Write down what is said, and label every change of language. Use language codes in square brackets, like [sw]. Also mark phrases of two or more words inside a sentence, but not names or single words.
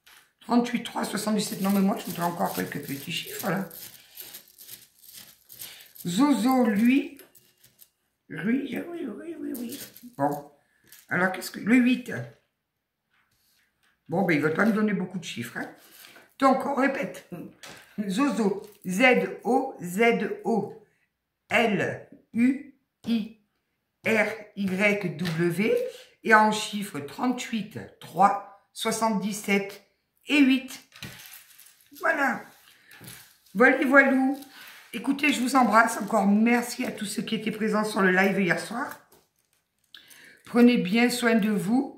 [fr] Non, mais moi, je voudrais encore quelques petits chiffres, là. Zozo, lui. Oui. Bon. Alors, qu'est-ce que... Le 8. Bon, ben, il ne va pas me donner beaucoup de chiffres. Hein. Donc, on répète. Zozo. Z-O-Z-O. L-U-I-R-Y-W. Et en chiffres 38, 3, 77 et 8. Voilà. Voilou. Écoutez, je vous embrasse encore. Merci à tous ceux qui étaient présents sur le live hier soir. Prenez bien soin de vous.